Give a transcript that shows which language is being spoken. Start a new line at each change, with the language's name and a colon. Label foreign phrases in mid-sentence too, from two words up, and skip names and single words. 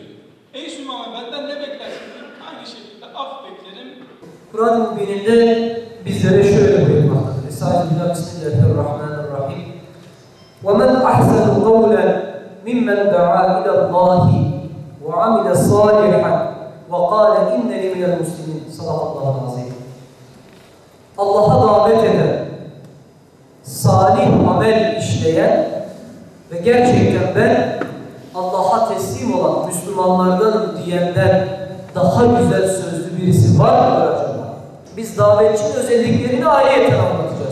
Turkish: Ey Sümame, benden ne beklersin? Aynı şekilde af beklerim. Kur'an-ı Mübin'de bizlere şöyle buyurmaktadır. Estağfirullah, Bismillahirrahmanirrahim.
Arabic: وَمَنْ أَحْسَنُ قَوْلًا مِمَّنْ دَعَا إِلَى اللّٰهِ وَعَمِلَ صَالِحًا وَقَالَ اِنَّنِي مِنَ الْمُسْلِمِينَ. صدق الله العظيم.
Turkish: Allah'a davet eden, salih amel işleyen ve gerçekten ben Allah'a teslim olan Müslümanlardanım diyenden daha güzel sözlü birisi var mıdır acaba? Biz davetçinin özelliklerini ayrıyeten anlatacağız.